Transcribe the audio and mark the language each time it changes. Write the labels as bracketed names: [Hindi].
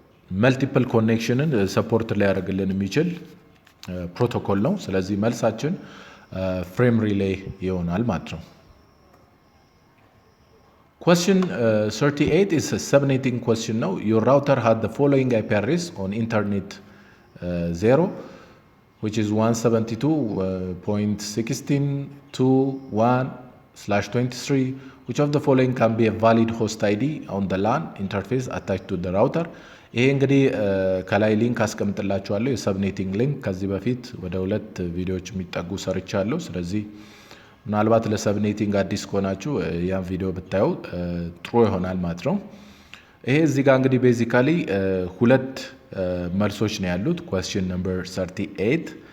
[Amharic] መልቲፕል ኮኔክሽንን ሰፖርት ሊያደርግልን የሚችል ፕሮቶኮል ነው። ስለዚህ መልሳችን ፍሬም ሪሌይ ይሆናል ማለት ነው። [English] Question 38 is a subnetting question now. Your router had the following IP address on internet 0 which is 172.16.1/23. Which of the following can be a valid host ID on the LAN interface attached to the router? [Amharic] ይሄ እንግዲህ ከላይ ሊንክ አስቀምጥላችኋለሁ የሰብኔቲንግ ሊንክ ከዚህ በፊት ወደ 2 ቪዲዮዎች የሚጠጉ ሰርቻለሁ። ስለዚህ ምናልባት ለሰብኔቲንግ አዲስ ከሆናችሁ ያን ቪዲዮ ብታዩ ጥሩ ይሆናል ማለት ነው። ይሄ እዚህ ጋር እንግዲህ ቤዚካሊ 2 መልሶች ነው ያሉት። [English] question number 38